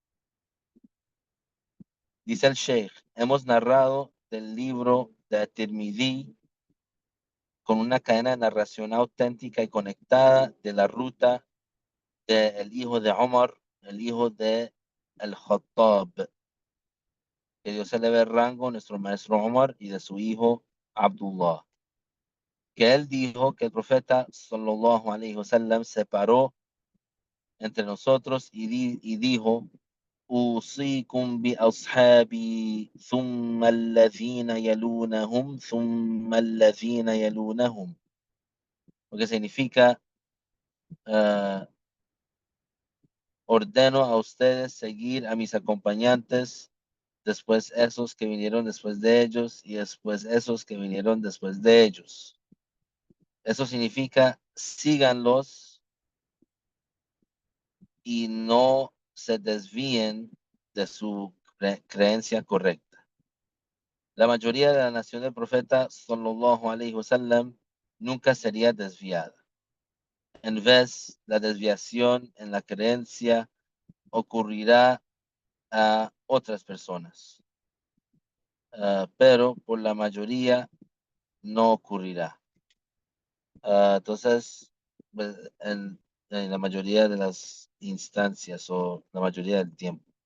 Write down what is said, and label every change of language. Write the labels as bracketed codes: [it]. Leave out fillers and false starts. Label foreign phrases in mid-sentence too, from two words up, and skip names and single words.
[es] Dice el Sheikh, hemos narrado del libro de At-Tirmidhi con una cadena de narración auténtica y conectada de la ruta del hijo de Omar, el hijo de Al-Khattab, que Dios se le ve rango, nuestro maestro Omar, y de su hijo Abdullah, que él dijo que el profeta [ar] صلى الله عليه وسلم [es] se paró entre nosotros y dijo, [ar] أوصيكم بأصحابي ثم الذين يلونهم ثم الذين يلونهم, [es] lo que significa ordeno a ustedes seguir a mis acompañantes, después esos que vinieron después de ellos y después esos que vinieron después de ellos. Eso significa síganlos y no se desvíen de su creencia correcta. La mayoría de la nación del profeta [ar] صلى الله عليه وسلم [es] nunca sería desviada. En vez, la desviación en la creencia ocurrirá a otras personas, pero por la mayoría no ocurrirá. Entonces, pues, en la mayoría de las instancias o la mayoría del tiempo.